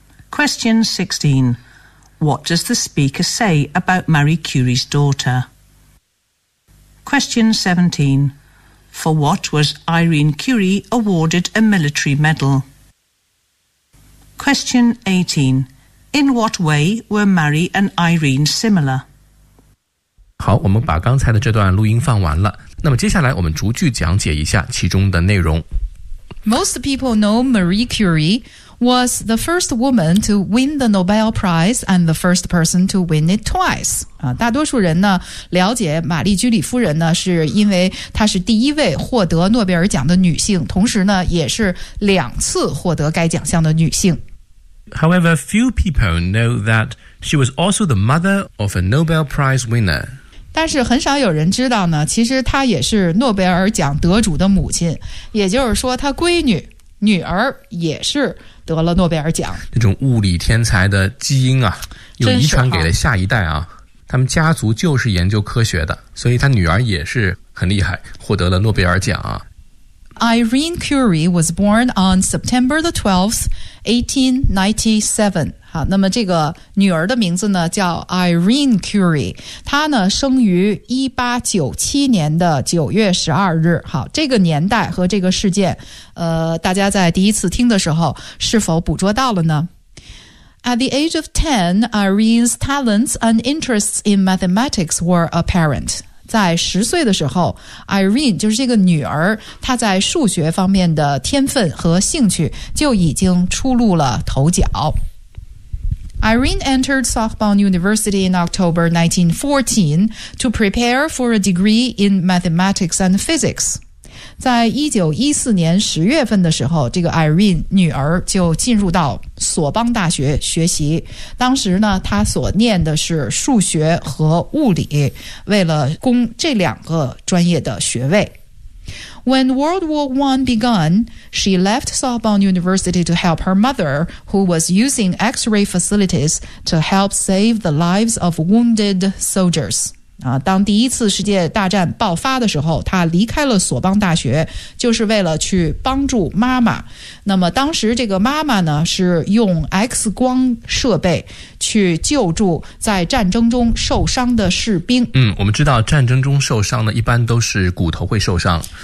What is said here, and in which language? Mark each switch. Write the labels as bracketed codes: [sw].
[en] Question 16. What does the speaker say about Marie Curie's daughter? Question 17. For what was Irene Curie awarded a military medal? Question 18. In what way were Marie and Irene similar? [zh] 好，我们把刚才的这段录音放完了。那么接下来我们逐句讲解一下其中的内容。 [en] Most people know Marie Curie was the first woman to win the Nobel Prize and the first person to win it twice. [zh] 大多数人呢了解玛丽居里夫人呢是因为她是第一位获得诺贝尔奖的女性，同时呢也是两次获得该奖项的女性。 [en] However, few people know that she was also the mother of a Nobel Prize winner. [zh] 但是很少有人知道呢，其实她也是诺贝尔奖得主的母亲，也就是说她闺女、女儿也是得了诺贝尔奖。那种物理天才的基因啊，又遗传给了下一代啊，他们家族就是研究科学的，所以她女儿也是很厉害，获得了诺贝尔奖啊。 [en] Irene Curie was born on September the 12th, 1897. [zh] 好，那么这个女儿的名字呢叫 Irene Curie， 她呢生于1897年的9月12日。好，这个年代和这个事件，大家在第一次听的时候是否捕捉到了呢？ [en] At the age of 10, Irene's talents and interests in mathematics were apparent. [zh] 在十岁的时候 ，Irene 就是这个女儿，她在数学方面的天分和兴趣就已经初露了头角。 [en] Irene entered Sorbonne University in October 1914 to prepare for a degree in mathematics and physics. [zh] 在1914年十月份的时候，这个 Irene 女儿就进入到索邦大学学习，当时呢他所念的是数学和物理，为了攻这两个专业的学位。 [en] When World War I began, she left Sorbonne University to help her mother, who was using X-ray facilities to help save the lives of wounded soldiers. [zh] 当第一次世界大战爆发的时候，他离开了索邦大学，就是为了去帮助妈妈。那么当时这个妈妈呢，是用 X 光设备去救助在战争中受伤的士兵。嗯，我们知道战争中受伤呢，一般都是骨头会受伤。